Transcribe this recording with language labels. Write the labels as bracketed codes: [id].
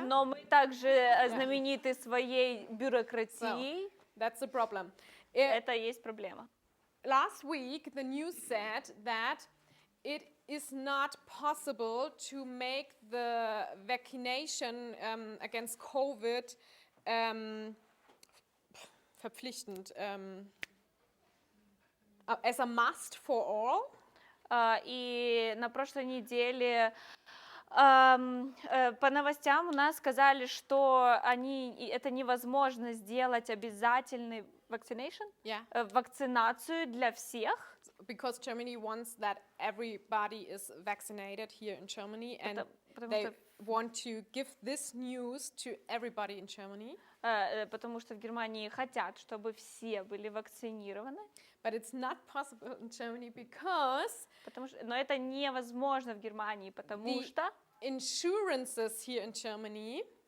[ru] но мы также знамениты своей бюрократией. [en] That's the problem. [ru] Это и есть проблема. [en] Last week, the news said that it is not possible to make the vaccination against COVID verpflichtend, as a must for all. [ru] И на прошлой неделе по новостям у нас сказали, что это невозможно сделать обязательной вакцинацию для всех. [en] Because Germany wants that everybody is vaccinated here in Germany, and they want to give this news to everybody in Germany. [ru] Потому что в Германии хотят, чтобы все были вакцинированы. [en] But it's not possible in Germany because [ru] Но это невозможно в Германии, потому что [en] insurances here in Germany.